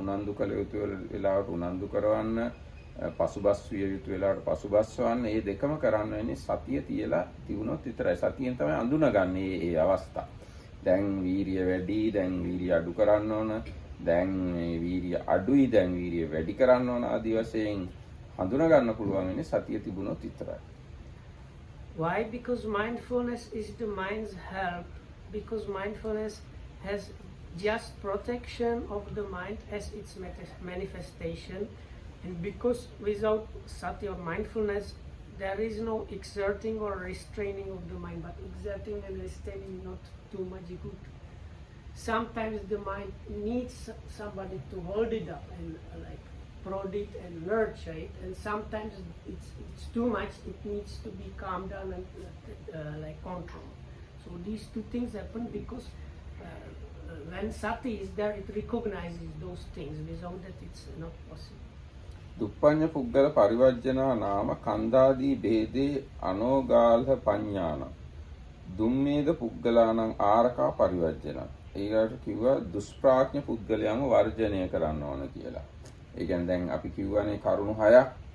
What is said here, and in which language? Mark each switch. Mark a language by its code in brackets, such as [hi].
[si] උනන්දු කළ යුතු වෙලාවට උනන්දු කරවන්න, පසුබස් විය යුතු වෙලාවට පසුබස්වන්න, මේ දෙකම කරන්න වෙන්නේ සතිය තියලා තියුණොත් විතරයි. සතියෙන් තමයි අඳුනගන්නේ මේ අවස්ථා. දැන් වීරිය වැඩි, දැන් වීරිය අඩු කරන්න ඕන, දැන් මේ වීරිය අඩුයි, දැන් වීරිය වැඩි කරන්න ඕන ආදී වශයෙන් හඳුනා ගන්න පුළුවන් වෙන්නේ සතිය තිබුණොත් විතරයි. [en] Why? Because mindfulness is the mind's help. Because mindfulness has just protection of the mind as its manifestation, and because without sati or mindfulness there is no exerting or restraining of the mind, but exerting and restraining not too much good. Sometimes the mind needs somebody to hold it up and like prod it and nurture it, and sometimes it's too much, it needs to be calmed down and like controlled. So these two things happen because when sati is there, it recognizes those things. Without that, it's not possible. [pi] දුප්පඤ්ඤ පුද්ගල පරිවර්ජනා නාම කන්දාදී ભેදේ අනෝගාල්හ පඤ්ඤාන දුම්මේද පුද්ගලාණං ආරකා පරිවර්ජන. [si] ඒකට කිව්වා දුෂ්ප්‍රාඥ පුද්ගලයන්ව වර්ජනය කරන්න ඕන කියලා. ඒ කියන්නේ දැන් අපි කිව්වනේ කරුණු 6ක්.